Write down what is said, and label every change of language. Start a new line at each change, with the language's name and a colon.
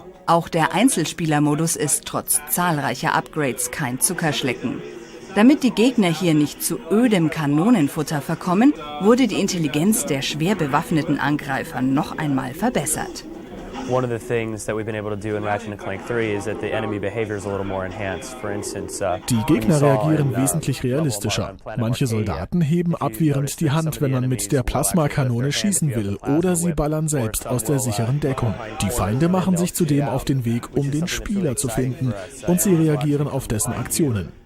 German: Auch der Einzelspielermodus ist trotz zahlreicher Upgrades kein Zuckerschlecken. Damit die Gegner hier nicht zu ödem Kanonenfutter verkommen, wurde die Intelligenz der schwer bewaffneten Angreifer noch einmal verbessert.
English: One of the things that we've been able to do in Ratchet Clank 3 is that the enemy behavior is a little more enhanced. For instance,
German: die Gegner reagieren wesentlich realistischer. Manche Soldaten heben abwehrend die Hand, wenn man mit der Plasmakanone schießen will, oder sie ballern selbst aus der sicheren Deckung. Die Feinde machen sich zudem auf den Weg, um den Spieler zu finden, und sie reagieren auf dessen Aktionen.